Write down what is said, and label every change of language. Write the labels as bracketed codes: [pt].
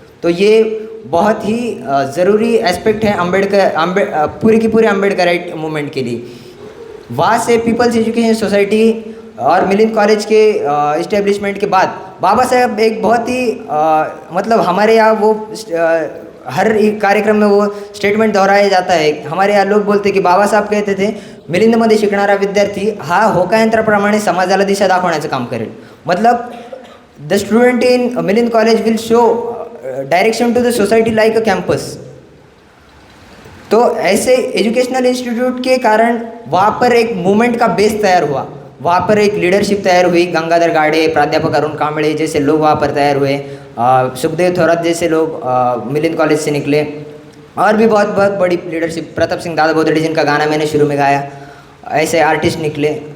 [hi] तो ये बहुत ही ज़रूरी एस्पेक्ट है पूरी की पूरी अम्बेडकराइट मूवमेंट के लिए। वहाँ से पीपल्स एजुकेशन सोसाइटी और मिलिंद कॉलेज के इस्टेब्लिशमेंट के बाद बाबा साहब एक बहुत ही हमारे यहाँ वो हर कार्यक्रम में वो स्टेटमेंट दोहराया जाता है। हमारे यहाँ लोग बोलते कि बाबा साहब कहते थे [mr] मिलिंदमध्ये शिकणारा विद्यार्थी हा होकायंत्राप्रमाणे समाजाला दिशा दाखवण्याचं काम करेल। [en] मतलब the student in Milind college will show direction to the society like a campus. [hi] तो ऐसे एजुकेशनल इंस्टीट्यूट के कारण वहाँ पर एक मूवमेंट का बेस तैयार हुआ, वहाँ पर एक लीडरशिप तैयार हुई। गंगाधर गाड़े, प्राध्यापक अरुण कांबळे जैसे लोग वहाँ पर तैयार हुए, सुखदेव थोरात जैसे लोग मिलिंद कॉलेज से निकले, और भी बहुत बहुत बड़ी लीडरशिप, प्रताप सिंह दादा बोदड़े जिनका गाना मैंने शुरू में गाया, ऐसे आर्टिस्ट निकले।